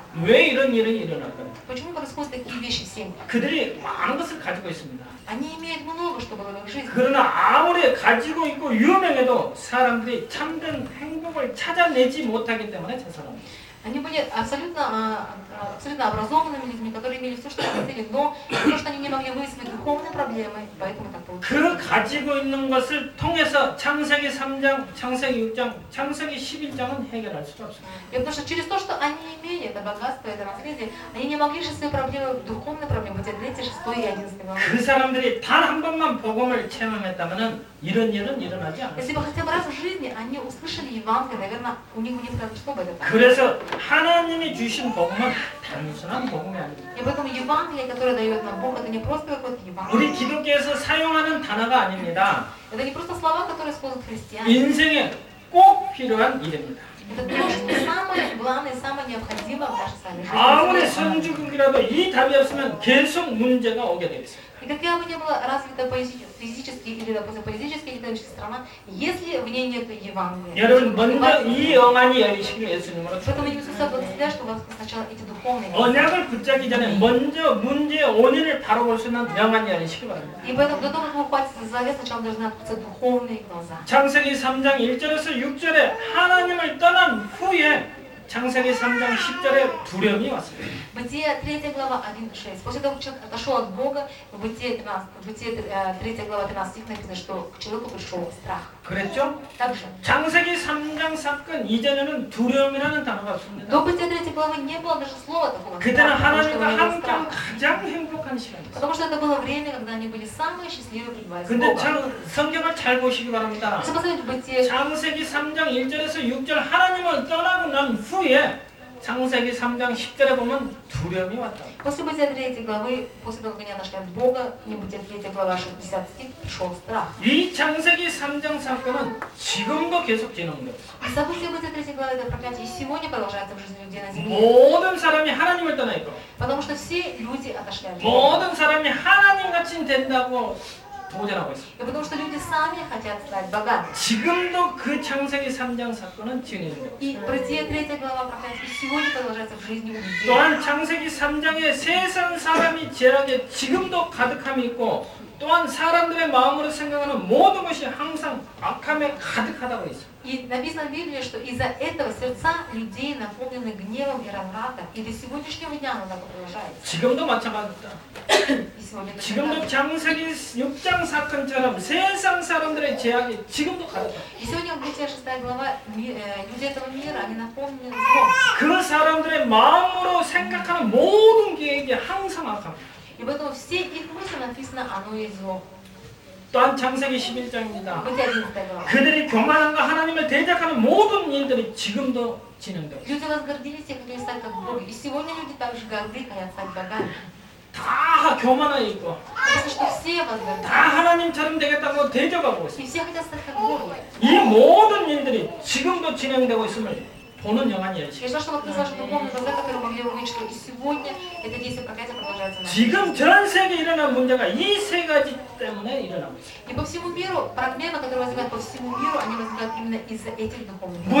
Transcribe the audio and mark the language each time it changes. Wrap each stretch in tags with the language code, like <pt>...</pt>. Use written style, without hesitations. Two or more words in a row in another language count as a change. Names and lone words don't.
<ko>왜 이런 일이 일어날까요?</ko> <ru>Почему происходят такие вещи в семьях?</ru> <ko>그들이 많은 것을 가지고 있습니다.</ko> <ru>Они имеют много, что было в их жизни.</ru> <ko>그러나 아무리 가지고 있고 유명해도 사람들이 참된 행복을 찾아내지 못하기 때문에 자살합니다.</ko> <ru>Они были абсолютно образованными людьми, которые имели все, что хотели, но потому что они не могли выяснить духовные проблемы, поэтому так получилось.</ru> <ko>그 가지고 있는 것을 통해서 창세기 3장, 창세기 6장, 창세기 11장은 해결할 수가 없습니다.</ko> <ru>И потому что через то, что они имели, это богатство, это наследие, они не могли решить свои проблемы, духовные проблемы, эти 3, 6 и 11 главы.</ru> <ko>그 사람들이 단 한 번만 복음을 체험했다면 이런 일은 일어나지 않았어요.</ko> <ru>Если бы хотя бы раз в жизни они услышали Евангелие, наверное, у них бы не произошло бы это так.</ru> <ko>그래서 하나님이 주신 복음은 단순한 복음이 아닙니다.</ko> <ru>И поэтому Евангелие, которое дает нам Бог, это не просто какое-то</ru> <ko>우리</ko> <ru>Евангелие.</ru> <ko>기독교에서 사용하는 단어가 아닙니다.</ko> <ru>Это не просто слова, которые используют христиане.</ru> <ko>인생에 꼭 필요한 일입니다.</ko> <ru>Это то, что самое главное, самое необходимое в нашей с вами</ru> <ko>아무리</ko> <ru>жизни.</ru> <ko>선주국이라도 이 답이 없으면 계속 문제가 오게 되어 있습니다.</ko> <ru>И какая бы ни была развита физически или, допустим, политически экономическая страна, если в ней нет Евангелия,</ru> <ko>여러분 먼저 이 영안이 열리시길 예수님으로</ko> <ru>поэтому</ru> <ko>축원합니다.</ko> <ru>Иисус благословляет, что у вас сначала эти духовные.</ru> <ko>언약을 붙잡기 전에 먼저 문제의 원인을 바로 볼 수 있는 영안이 열리시길 바랍니다.</ko> <ru>И поэтому до того, как вы ухватитесь за завет, сначала должны открыться духовные глаза.</ru> <ko>창세기 3장 1절에서 6절에 하나님을 떠난 후에 창세기 3장 10절에 두려움이 왔습니다.</ko> <ru>Бытие 3 глава 1-6. После того, как человек отошел от Бога, в Бытие 3 глава 13 стих написано, что к человеку пришел страх.</ru> <ko>그랬죠?</ko> <ru>Также.</ru> <ko>창세기 3장 사건 이전에는 두려움이라는 단어가 없습니다.</ko> <ru>До Бытия 3 главы не было даже слова такого.</ru> <ko>그때는</ko> <ru>потому что</ru> <ko>하나님과</ko> <ru>не было</ru> <ko>함께</ko> <ru>страха.</ru> <ko>가장 행복한 시간이었어요.</ko> <ru>Потому что это было время, когда они были самые счастливые пребывая с</ru> <ko>근데</ko> <ru>Богом.</ru> <ko>성경을 잘 보시기 바랍니다.</ko> <ru>Если посмотреть Бытие,</ru> <ko>창세기 3장 1절에서 6절 하나님을 떠나고 난 후에 창세기 3장 10절에 보면 두려움이 왔다.</ko> <ru>после Бытия 3 главы, после того, как они отошли от Бога, не Бытие 3 глава 60 стих, пришел страх.</ru> <ko>이 창세기 3장 사건은 지금도 계속 진행돼요.</ko> <ru>И события Бытия 3 главы, это проклятие, и сегодня продолжается в жизни людей на земле.</ru> <ko>모든 사람이 하나님을 떠나 있고</ko> <ru>Потому что все люди отошли от Бога.</ru> <ko>모든 사람이 하나님 같이 된다고 도전하고 있습니다.</ko> <ru>И потому что люди сами хотят стать богами.</ru> <ko>지금도 그 창세기 3장 사건은 진행돼요.</ko> <ru>И Бытие 3 глава проклятия и сегодня продолжается в жизни у людей.</ru> <ko>또한 창세기 3장에 세상 사람이 죄악에 지금도 가득함이 있고 또한 사람들의 마음으로 생각하는 모든 것이 항상 악함에 가득하다고 있습니다.</ko> <ru>И написано в Библии, что из-за этого сердца людей наполнены гневом и развратом. И до сегодняшнего дня оно так продолжается.</ru> <ko>지금도 마찬가지다.</ko> <ru>И сегодня это</ru> <ko>지금도</ko> <ru>так.</ru> <ko>창세기 6장 사건처럼 세상 사람들의 죄악이 지금도 가득해.</ko> <ru>И сегодня в Бытие 6 глава, люди этого мира, они наполнены злом.</ru> <ko>그 사람들의 마음으로 생각하는 모든 계획이 항상 악합니다.</ko> <ru>И поэтому все их мысли написано, оно есть зло.</ru> <ko>또한 창세기 11장입니다.</ko> <ru>Бытие 11 глава.</ru> <ko>그들이 교만함과 하나님을 대적하는 모든 일들이 지금도 진행되고 있습니다.</ko> <ru>Люди возгордились и хотели стать как боги. И сегодня люди также горды, хотят стать богами.</ru> <ko>다 교만하여 있고</ko> <ru>Потому что все</ru> <ko>다</ko> <ru>возгордились.</ru> <ko>하나님처럼 되겠다고 대적하고 있습니다.</ko> <ru>И все хотят стать как боги.</ru> <ko>이 모든 일들이 지금도 진행되고 있음을 보는 영안이</ko> <ru>Я</ru> <ko>열시.</ko> <ru>ждала, что вот наши духовные глаза, которые могли увидеть, что и сегодня это действие проклятия продолжается.</ru> <ko>지금 전 세계에 일어난 문제가 이 세 가지 때문에 일어나고 있습니다.</ko> <ru>И по всему миру, проблемы, которые возникают по всему миру, они возникают именно из-за этих духовных проблем.</ru>